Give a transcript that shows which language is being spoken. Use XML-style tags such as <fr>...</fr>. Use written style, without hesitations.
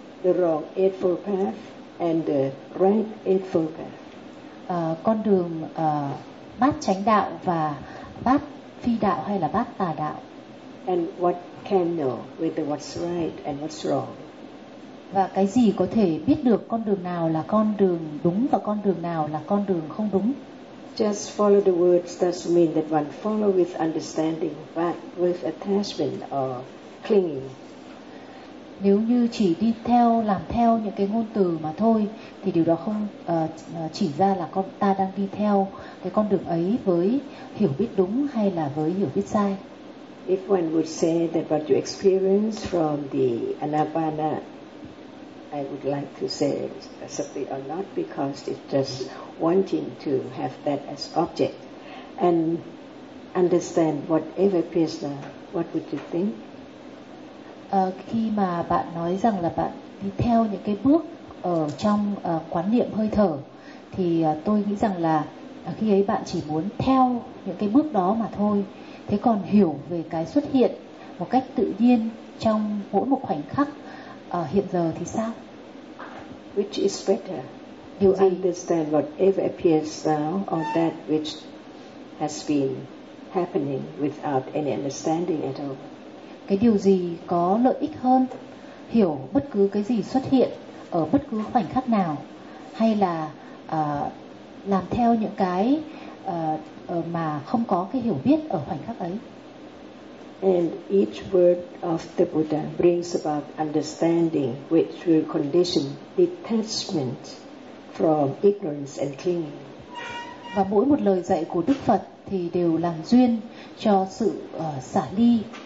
<en>The wrong eightfold path and the right eightfold path.</en> <vi>Con đường bát chánh đạo và bát phi đạo hay là bát tà đạo.</vi> <en>And what can know whether what's right and what's wrong.</en> <vi>Và cái gì có thể biết được con đường nào là con đường đúng và con đường nào là con đường không đúng?</vi> <en>Just follow the words doesn't mean that one follow with understanding, but with attachment or clinging.</en> <vi>Nếu như chỉ đi theo, làm theo những cái ngôn từ mà thôi, thì điều đó không chỉ ra là con ta đang đi theo cái con đường ấy với hiểu biết đúng hay là với hiểu biết sai.</vi> <en>If one would say that what you experience from the anapana, I would like to say something or not, because it's just wanting to have that as object and understand whatever prisoner, what would you think?</en> <vi>Khi mà bạn nói rằng là bạn đi theo những cái bước ở trong quán niệm hơi thở thì tôi nghĩ rằng là khi ấy bạn chỉ muốn theo những cái bước đó mà thôi. Thế còn hiểu về cái xuất hiện một cách tự nhiên trong mỗi một khoảnh khắc hiện giờ thì sao?</vi> <en>Which is better? You understand whatever appears now or that which has been happening without any understanding at all?</en> <vi>Cái điều gì có lợi ích hơn, hiểu bất cứ cái gì xuất hiện ở bất cứ khoảnh khắc nào, hay là làm theo những cái mà không có cái hiểu biết ở khoảnh khắc ấy.</vi> <en>And each word of the Buddha brings about understanding, which will condition detachment from ignorance and clinging.</en> <vi>Và mỗi một lời dạy của Đức Phật thì đều làm duyên cho sự xả ly.</vi>